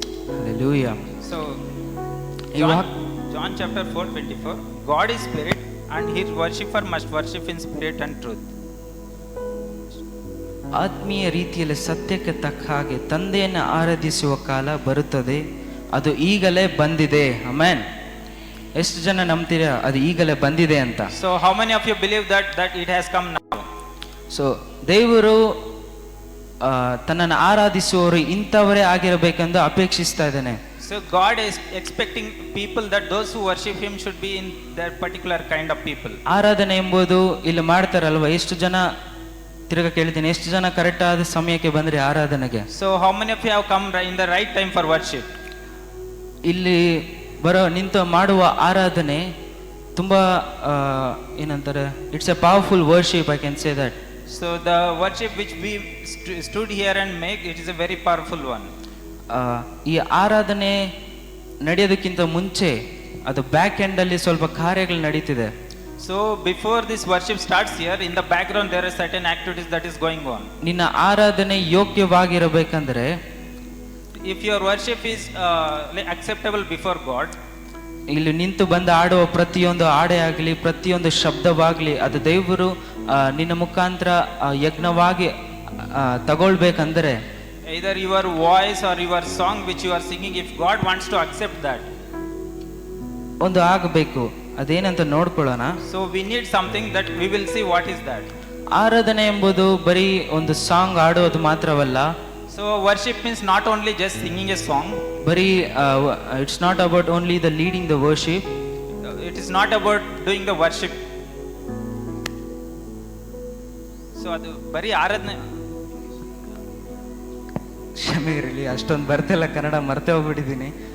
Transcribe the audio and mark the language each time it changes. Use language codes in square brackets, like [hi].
[en] Hallelujah. So [kn] ಇವಾಗ [en] John chapter 4:24. God is spirit and his worshipper must worship in spirit and truth. [kn] ಆತ್ಮೀಯ ರೀತಿಯಲ್ಲಿ ಸತ್ಯಕ್ಕೆ ತಕ್ಕ ಹಾಗೆ ತಂದೆಯನ್ನು ಆರಾಧಿಸುವ ಕಾಲ ಬರುತ್ತದೆ, ಅದು ಈಗಲೇ ಬಂದಿದೆ. ಆಮೆನ್. ಎಷ್ಟು ಜನ ನಂಬ್ತೀರಾ ಅದು ಈಗಲೇ ಬಂದಿದೆ ಅಂತ? [en] So how many of you believe that it has come now? [kn] So ದೇವರು ತನ್ನನ್ನು ಆರಾಧಿಸುವವರು ಇಂಥವರೇ ಆಗಿರಬೇಕೆಂದು ಅಪೇಕ್ಷಿಸ್ತಾ ಇದ್ದಾನೆ. [en] So God is expecting people that those who worship him should be in that particular kind of people. [kn] ಆರಾಧನೆ ಎಂಬುದು ಇಲ್ಲಿ ಮಾಡ್ತಾರಲ್ವ, ಎಷ್ಟು ಜನ ತಿರುಗ ಕೇಳ್ತೀನಿ, ಎಷ್ಟು ಜನ ಕರೆಕ್ಟ್ ಆದ ಸಮಯಕ್ಕೆ ಬಂದ್ರೆ ಆರಾಧನೆಗೆ? [en] So how many of you have come in the right time for worship? [kn] ಇಲ್ಲಿ ನಿಂತು ಮಾಡುವ ಆರಾಧನೆ ತುಂಬಾ ಏನಂತಾರೆ, [en] It's a powerful worship, I can say that. So the worship which we stood here and make, it is a very powerful one. [kn] ಈ ಆರಾಧನೆ ನಡೆಯೋದಕ್ಕಿಂತ ಮುಂಚೆ ಅದು ಬ್ಯಾಕ್ ಎಂಡ್ ಅಲ್ಲಿ ಸ್ವಲ್ಪ ಕಾರ್ಯಗಳು ನಡೀತಿದೆ. [en] So before this worship starts here, in the background there are certain activities that is going on. [kn] ನಿನ್ನ ಆರಾಧನೆ ಯೋಗ್ಯವಾಗಿರಬೇಕಂದ್ರೆ [en] if your worship is like acceptable before God, [kn] ಇಲ್ಲಿ ನಿಂತು ಬಂದು ಆಡುವ ಪ್ರತಿಯೊಂದು ಹಾಡೇ ಆಗಲಿ, ಪ್ರತಿಯೊಂದು ಶಬ್ದವಾಗಲಿ, ಅದು ದೇವರು ನಿನ್ನ ಮುಖಾಂತರ ಯಜ್ಞವಾಗಿ ತಗೊಳ್ಬೇಕಂದ್ರೆ, [en] either your voice or your song which you are singing, if God wants to accept that, [kn] ಒಂದು ಆಗಬೇಕು. ಅದೇನಂತ ನೋಡ್ಕೊಳ್ಳೋಣ. [en] so we need something that we will see what is that. [kn] ಆರಾಧನೆ ಎಂಬುದು ಬರೀ ಒಂದು ಸಾಂಗ್ ಆಡೋದು ಮಾತ್ರವಲ್ಲ. [en] So worship means not only just singing a song, ಬರೀ it's not about only the leading the worship. it is not about doing the worship. [kn] So ಅದು ಬರೀ ಆರಾಧನೆ. ಕ್ಷಮೆ ಇರಲಿ, ಅಷ್ಟೊಂದು ಬರ್ತಿಲ್ಲ ಕನ್ನಡ, ಮರ್ತೆ ಹೋಗ್ಬಿಟ್ಟಿದ್ದೀನಿ.